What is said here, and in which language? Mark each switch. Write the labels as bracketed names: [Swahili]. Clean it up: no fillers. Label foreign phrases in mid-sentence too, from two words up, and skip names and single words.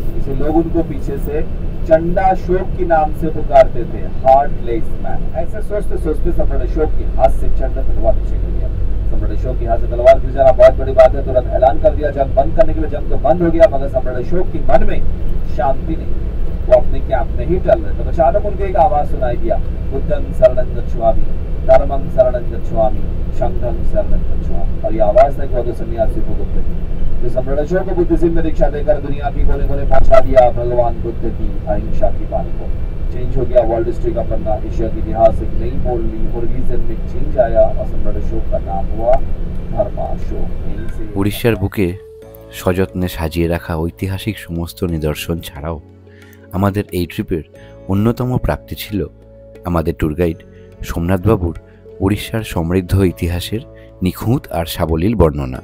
[Hindi] इसे लोग उनको पीछे से चंडा अशोक के नाम से पुकारते थे, [English] heartless man. [Hindi] ऐसे सोचते सोचते सम्राट अशोक के हाथ से चंडा तलवार नीचे गिर गया। सम्राट अशोक के हाथ से तलवार गिर जाना बहुत बड़ी बात है। तुरंत ऐलान कर दिया जंग बंद करने के लिए। जंग तो बंद हो गया, मगर सम्राट अशोक के मन में शांति नहीं। वो अपने कैंप में ही टल रहे थे। तो अचानक उनको एक आवाज सुनाई दिया, [Pali] बुद्धं शरणं गच्छामि, धर्मं शरणं गच्छामि, संघं शरणं गच्छामि। [Hindi] और ये आवाज था कि सन्यासी को बुद्ध की, जो सम्राट अशोक को बुद्धिज्म में दीक्षा देकर दुनिया की कोने कोने पहुंचा दिया भगवान बुद्ध की अहिंसा की बात को। चेंज हो गया [English] world history [Hindi] का पन्ना, एशिया के इतिहास एक नई मोड़ ली और रीजन में चेंज आया और सम्राट अशोक का नाम हुआ धर्माशोक। [Bangla] উড়িষ্যার বুকে সযত্নে সাজিয়ে রাখা ঐতিহাসিক সমস্ত নিদর্শন ছাড়াও আমাদের এই ট্রিপের অন্যতম প্রাপ্তি ছিল আমাদের [English] tour guide [Bangla] সোমনাথবাবুর উড়িষ্যার সমৃদ্ধ ইতিহাসের নিখুঁত আর সাবলীল বর্ণনা।